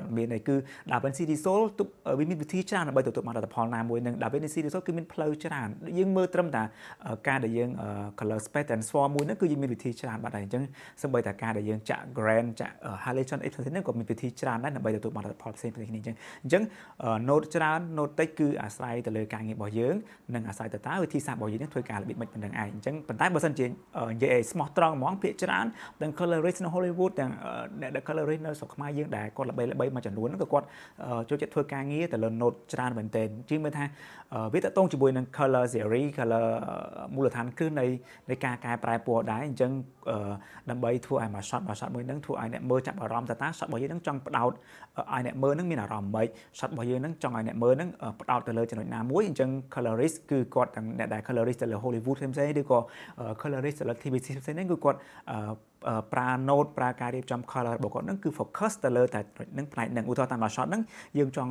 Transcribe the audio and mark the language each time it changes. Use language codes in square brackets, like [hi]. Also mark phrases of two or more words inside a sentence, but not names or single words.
[km] ត់មានទេគឺ DaVinci Resolve វាមានវិធីច្រើនដើម្បីទទួលបានលទ្ធផលណាមួយនឹង DaVinci Resolve គឺមានផ្លូវច្រើនយើងមើលត្រឹមតែការដែលយើង [en] color space transform [km] មួយហ្នឹងគឺយើងមានវិធីច្រើនបាត់ហើយអញ្ចឹងសូម្បីតែការដែលយើងចាក់ grand ចាក់ highlightation អីផ្សេងៗហ្នឹងក៏មានវិធីច្រើនដែរដើម្បីទទួលបានលទ្ធផលផ្សេងៗគ្នាអញ្ចឹង note ច្រើន note តិចគឺអាស្រ័យទៅលើការងាររបស់យើងនិងអាស្រ័យទៅតើវិធីសាស្ត្ររបស់យើងនឹងធ្វើការ របៀបម៉េចប៉ុណ្្នឹងឯងអញ្ចឹងប៉ុន្តែបើសិនជានិយាយឲ្យស្មោះត្រង់ហ្មងភាគច្រើនទាំង colorist នៅ Hollywood ទាំងអ្នក colorist នៅស្រុកខ្មែរយើងដែលគាត់ល្បីមួយចំនួនហ្នឹងក៏គាត់ចូលចិត្តធ្វើការងារទៅលើ note ច្រើនមែនទែនជាងមើលថាវាតកតងជាមួយនឹង [en] color theory color [km] មូលដ្ឋានគ្រឹះនៃការកែប្រែពណ៌ដែរអញ្ចឹងដើម្បី ធ្វើឲ្យមួយ shot មួយហ្នឹងធ្វើឲ្យអ្នកមើលចាប់អារម្មណ៍ថាតើ shot របស់យើងហ្នឹងចង់ផ្ដោតឲ្យអ្នកមើលហ្នឹងមានអារម្មណ៍ម៉េច shot របស់យើងហ្នឹងចង់ឲ្យអ្នកមើលហ្នឹងផ្ដោតទៅលើចំណុចណាមួយអញ្ចឹង colorist គឺគាត់ទាំងអ្នកដែល colorist ទៅលើ Hollywood ផ្សេងៗឬក៏ colorist ទៅលើ TVC ផ្សេងៗគឺគាត់ប្រើ note ប្រើការរៀបចំ color របស់គាត់ហ្នឹងគឺ focus ទៅលើតែនឹងផ្នែកហ្នឹងឧទាហរណ៍តាម shot ហ្នឹងយើងចង់